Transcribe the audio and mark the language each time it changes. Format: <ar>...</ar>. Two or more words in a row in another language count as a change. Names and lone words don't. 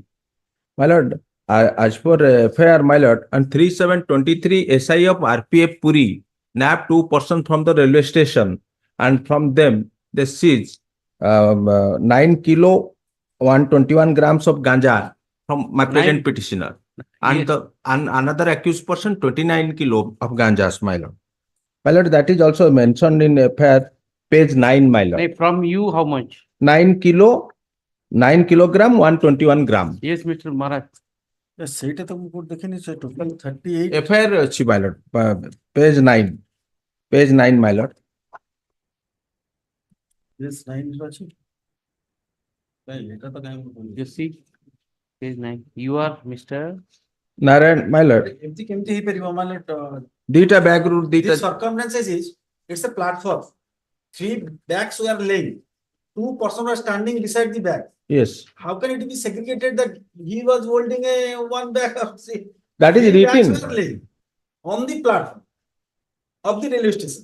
<en>My lord, as per FIR, my lord, and 3/7/23 SI of RPF Puri nabbed 2 persons from the railway station, and from them they seized 9 kilo 121 grams of ganja from my present petitioner, and and another accused person 29 kilo of ganjas, my lord. My lord, that is also mentioned in FIR page 9, my lord. From you, how much? 9 kilogram 121 gram. Yes, Mr. Maharaj.</en> <or>ସେଇଟା ତ ମୁଁ କୋଉଠି ଦେଖିନି ସେ total 38 FIR ଅଛି,</or> <en>my lord, page 9, my lord.</en> <or>this 9 ଅଛି</or> <en>Just see, page 9. You are Mr. Narayan, my lord.</en> <or>ଏମିତି କେମିତି ହେଇପାରିବ ମାନେ</or> <en>Dita bag route, the dita. circumstances is it's a platform. 3 bags were laying. 2 persons were standing beside the bag. Yes. How can it be segregated that he was holding a one bag of see? That is 3 bags written. were laying on the platform of the railway station.</en>